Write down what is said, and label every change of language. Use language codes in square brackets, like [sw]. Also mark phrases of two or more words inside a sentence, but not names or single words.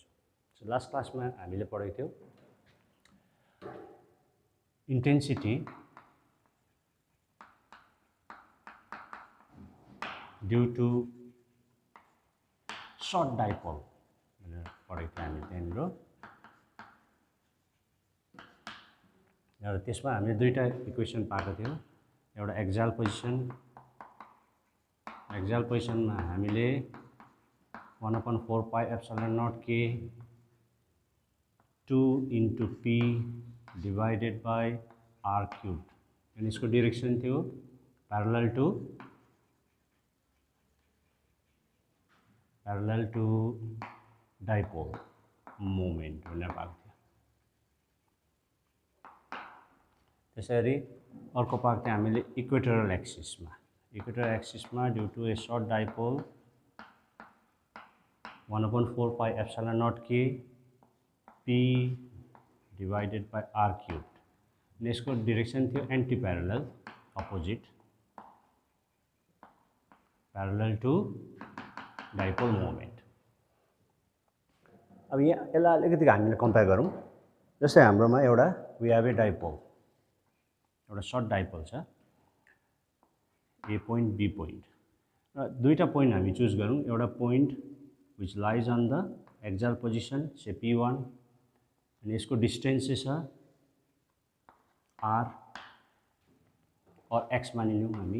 [ne] सो लास्ट क्लासमा हामीले पढेको थियौँ [en] intensity due to short dipole [ne] भनेर पढेको थियौँ हामीले त्यहाँनिर। र त्यसमा हामीले दुईवटा इक्वेसन पाएको थियौँ, एउटा एक्जाल पोजिसनमा हामीले 1/4 [en] pi epsilon naught [ne] के 2 [en] into p divided by r cubed, [ne] अनि यसको डिरेक्सन थियो [en] parallel to dipole moment [ne] भनेर पाएको थियो। त्यसरी अर्को पाएको थियो हामीले इक्वेटोरियल एक्सिसमा [en] due to a short dipole [ne] 1/4 [en] pi epsilon naught [ne] के [en] p divided by r cubed, [ne] अनि यसको डिरेक्सन थियो [en] anti parallel opposite parallel to dipole moment. [ne] अब यहाँ यसलाई अलिकति हामीले कम्पेयर गरौँ। जस्तै हाम्रोमा एउटा [en] we have a dipole, [ne] एउटा [en] short dipole [ne] छ ए पोइन्ट बी पोइन्ट, र दुईवटा पोइन्ट हामी चुज गरौँ। एउटा [en] point which lies on the axial position say p1, [ne] अनि यसको डिस्टेन्स चाहिँ छ r और x मानिलिउँ हामी।